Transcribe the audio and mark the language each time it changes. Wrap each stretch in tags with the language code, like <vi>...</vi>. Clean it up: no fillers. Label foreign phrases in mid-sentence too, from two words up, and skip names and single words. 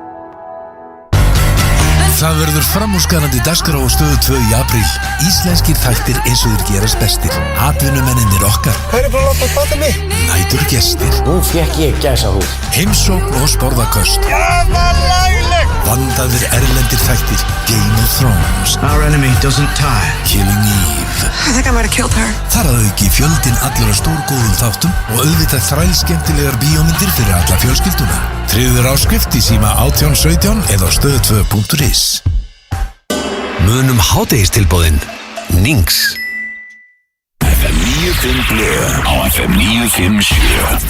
<is>Það verður framúrskarandi dagskrá á Stöðu 2 í apríl. Íslenskir þættir eins og þeir gerast bestir. Atvinnumennirnir okkar. Hvað er bara að láta bata mig? Nætur gestir. Nú fékk ég gæsahúð. Heimsókn og sporðaköst. Vandaðir erlendir þættir. Game of Thrones.</is> <en>Our enemy doesn't tire. Killing Eve. I think I might have killed her.</en> <is>Þar að auki fjöldinn allra stórgóðum þáttum og auðvitað þrælskemmtilegar bíómyndir fyrir alla fjölskylduna. Tryggður áskrift í síma 1817 eða stöð2.is. Munum hádegistilboðin. Nings. FM 95 blöð á FM 957.</is>